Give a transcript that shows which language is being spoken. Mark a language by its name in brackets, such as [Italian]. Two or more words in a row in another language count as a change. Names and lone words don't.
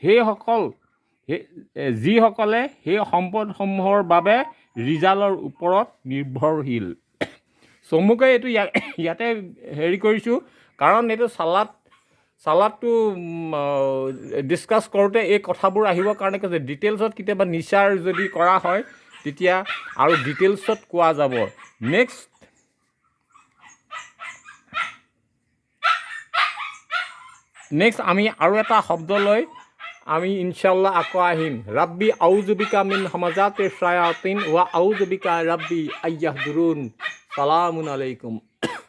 [Assamese] যিসকলে সেই সম্পদসমূহৰ বাবে ৰিজালৰ ওপৰত নিৰ্ভৰশীল চমুকৈ এইটো ইয়াতে হেৰি কৰিছোঁ কাৰণ এইটো চালাদটো ডিছকাছ কৰোঁতে এই কথাবোৰ আহিবৰ কাৰণে কৈছে ডিটেইলছত কেতিয়াবা নিচাৰ যদি কৰা হয় তেতিয়া আৰু ডিটেইলছত কোৱা যাব নেক্সট আমি আৰু এটা শব্দ লৈ আমি ইনশাল্লাহ আকৌ আহিম [Arabic] رب أعوذ بك من همزات الشياطين وأعوذ بك رب أن يحضرون سلام عليكم